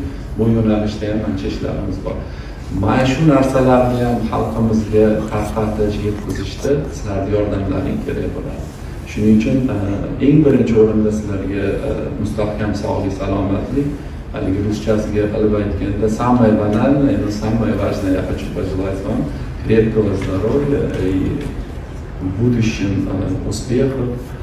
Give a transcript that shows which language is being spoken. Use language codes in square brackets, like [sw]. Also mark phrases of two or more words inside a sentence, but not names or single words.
[uz] Bu yo'nalishda ham ancha ishlarimiz bor. Mana shu narsalarni ham xalqimizga tarqatish, yetkazishda sizlarning yordamlaring kerak bo'ladi. Shuning uchun eng birinchi o'rinda sizlarga mustahkam sog'lik, salomatlik, haligi ruschasiga qilib aytganda, [ru] самое банальное, но самое важное я хочу пожелать вам крепкого здоровья и в будущем успехов.